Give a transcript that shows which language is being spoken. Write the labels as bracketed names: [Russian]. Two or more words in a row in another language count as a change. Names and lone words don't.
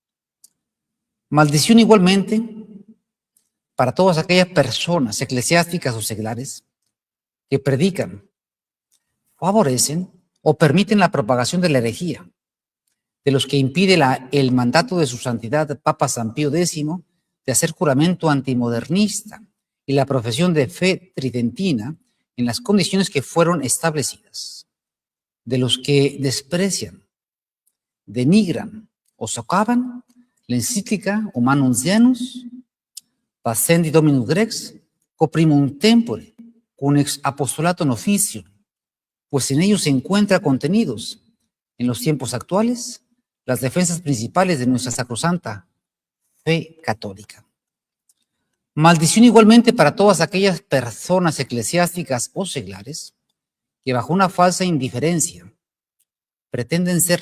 [Spanish] Maldición igualmente para todas aquellas personas eclesiásticas o seglares que predican, favorecen o permiten la propagación de la herejía, de los que impide el mandato de su santidad Papa San Pío X de hacer juramento antimodernista y la profesión de fe tridentina en las condiciones que fueron establecidas, de los que desprecian, denigran o socavan la encíclica Humanum Janus, Pascendi Dominus Grex, Coprimum Tempore, cum ex apostolato officio, pues en ellos se encuentra contenidos, en los tiempos actuales, las defensas principales de nuestra sacrosanta fe católica. Maldición igualmente para todas aquellas personas eclesiásticas o seglares que bajo una falsa indiferencia pretenden ser